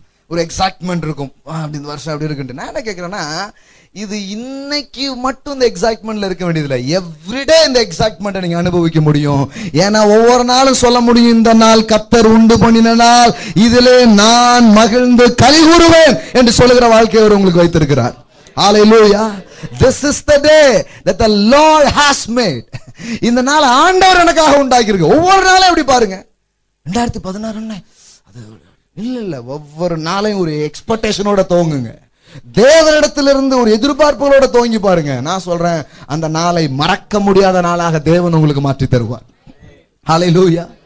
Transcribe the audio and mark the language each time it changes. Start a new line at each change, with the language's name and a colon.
Tamil: ஒரு எக்ஸைட்மெண்ட் இருக்கும், அப்படி இந்த வருஷம் அப்படி இருக்குன்ட்டு. நான் என்ன கேட்கிறேன்னா, இது இன்னைக்கு மட்டும் இந்த எக்ஸைட்மெண்ட்ல இருக்க வேண்டியதில்லை. எவ்ரிடே இந்த எக்ஸைட்மெண்ட்டை நீங்க அனுபவிக்க முடியும். ஏன்னா ஒவ்வொரு நாளும் சொல்ல முடியும், இந்த நாள் கர்த்தர் உண்டு பண்ணின நாள், இதிலே நான் மகிழ்ந்து கலிகூறுவேன் என்று சொல்லுகிற வாழ்க்கையை அவர் உங்களுக்கு வைத்திருக்கிறார்.
English: Hallelujah. This is the day that the Lord has made.
Tamil: இந்த நாள் ஆண்டவர் எனக்காக உண்டாக்கி இருக்கு. ஒவ்வொரு நாளும் எப்படி பாருங்க, 2016 அது இல்ல, ஒவ்வொரு நாளையும் ஒரு எக்ஸ்பெக்டேஷனோட துவங்குங்க. தேவனிடத்திலிருந்து ஒரு எதிர்பார்ப்புகளோட துவங்கி பாருங்க. நான் சொல்றேன், அந்த நாளை மறக்க முடியாத நாளாக தேவன் உங்களுக்கு மாற்றி தருவார். ஹalleluya.